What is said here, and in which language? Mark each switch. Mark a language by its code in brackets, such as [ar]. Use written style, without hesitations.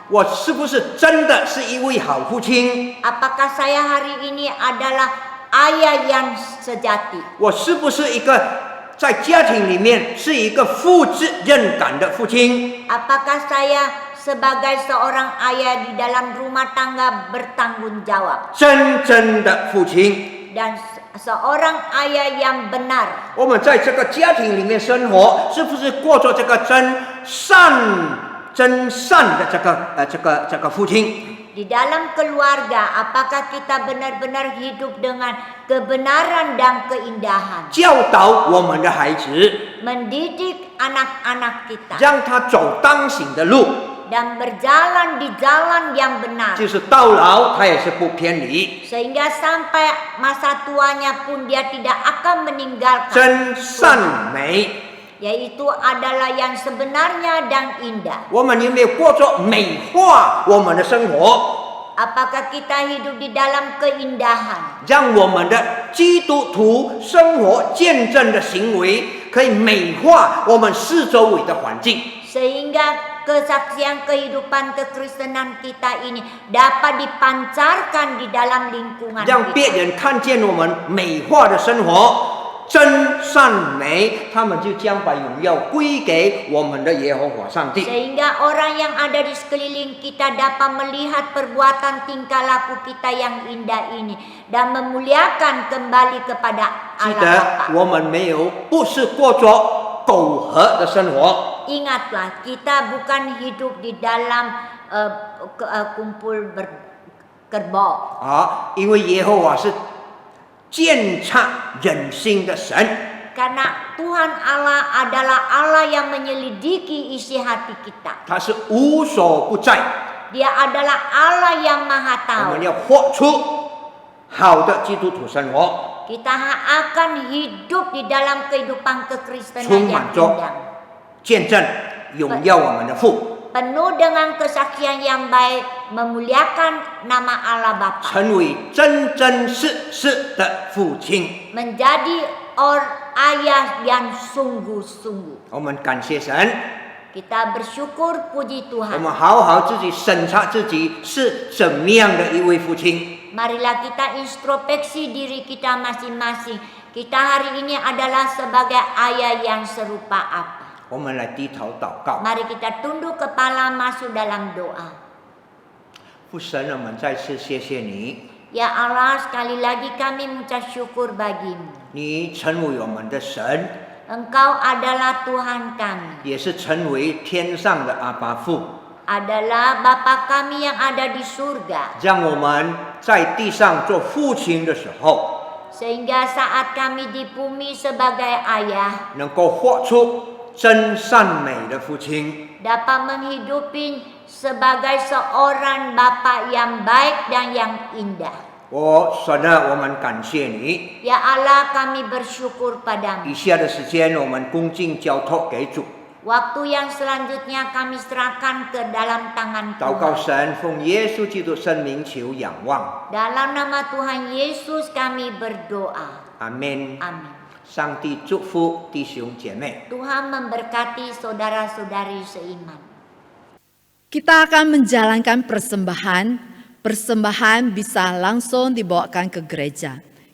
[zh] 我是不是真的是一位好父亲？ [id] Apakah saya hari ini adalah ayah yang sejati? [zh] 我是不是一个在家庭里面是一个负责任感的父亲？ [id] Apakah saya sebagai seorang ayah di dalam rumah tangga bertanggung jawab? [zh] 真正的父亲。 [id] Dan seorang ayah yang benar. [zh] 我们在这个家庭里面生活，是不是过着这个真善的这个父亲？ [id] Di dalam keluarga, apakah kita benar-benar hidup dengan kebenaran dan keindahan? [zh] 教导我们的孩子， [id] Mendidik anak-anak kita [zh] 让他走当行的路， [id] dan berjalan di jalan yang benar. [zh] 就是到老他也是不偏离。 [id] Sehingga sampai masa tuanya pun dia tidak akan meninggalkan [zh] 真善美， [id] yaitu adalah yang sebenarnya dan indah. [zh] 我们有没有过着美化我们的生活？ [id] Apakah kita hidup di dalam keindahan? [zh] 让我们的基督徒生活见证的行为可以美化我们四周围的环境。 [id] Sehingga kesaksian kehidupan kekristenan kita ini dapat dipancarkan di dalam lingkungan [zh] 让别 [id] kita. [zh] 人看见我们美化的生活，真善美，他们就将把荣耀归给我们的耶和华上帝。 [id] Sehingga orang yang ada di sekeliling kita dapat melihat perbuatan tingkah laku kita yang indah ini dan memuliakan kembali kepada [zh] 记得 [id] Bapa. [zh] 我们不是过着苟合的生活， [id] Ingatlah, kita bukan hidup di dalam kumpul kerbau. [zh] 因为耶和华是鉴察人心的神， [id] Karena Tuhan Allah adalah Allah yang menyelidiki isi hati kita. [zh] 他是无所不在。 [id] Dia adalah Allah yang maha [zh] 我 [id] tahu. [zh] 们要活出好的基督徒生活， [id] Kita akan hidup di dalam kehidupan kekristenan [zh] 充满着 [id] indah. [zh] 见证荣耀我们的父， [id] Penuh dengan kesaksian yang baik, memuliakan nama Allah Bapa. [zh] 成为真真实实的父亲。 [id] Menjadi ayah yang sungguh-sungguh. [zh] 我们感谢神， [id] Kita bersyukur, puji [zh] 我 [id] Tuhan. [zh] 们好好自己审查自己是怎么样的一位父亲。 [id] Marilah kita introspeksi diri kita masing-masing. Kita hari ini adalah sebagai ayah yang serupa apa. [zh] 我们来低头祷告， [id] Mari kita tunduk kepala masuk dalam doa. [zh] 父神，我们再次谢谢你， [id] Ya Allah, sekali lagi kami mengucap syukur bagimu. [zh] 你成为我们的神， [id] Engkau adalah Tuhan kami. [zh] 也是成为天上的阿爸父， [id] Adalah Bapa kami yang ada di surga. [zh] 让我们在地上做父亲的时候， [id] Sehingga saat kami di bumi sebagai ayah [zh] 能够活出真善美的父亲。 [id] dapat menghidupi sebagai seorang Bapa yang baik dan yang indah. [zh] 神啊，我们感谢你。 [id] Ya Allah, kami bersyukur padamu. [zh] 以下的时间，我们恭敬交托给主， [id] Waktu yang selanjutnya kami serahkan ke dalam tangan [zh] 祷告 [id] Tuhan. [zh] 神，奉耶稣基督圣名求仰望， [id] Dalam nama Tuhan Yesus kami berdoa. [zh] 阿门。 [id] Amin. [zh] 上帝祝福弟兄姐妹。 [id] Tuhan memberkati saudara-saudari seiman. Kita akan menjalankan persembahan. Persembahan bisa langsung dibawakan ke gereja.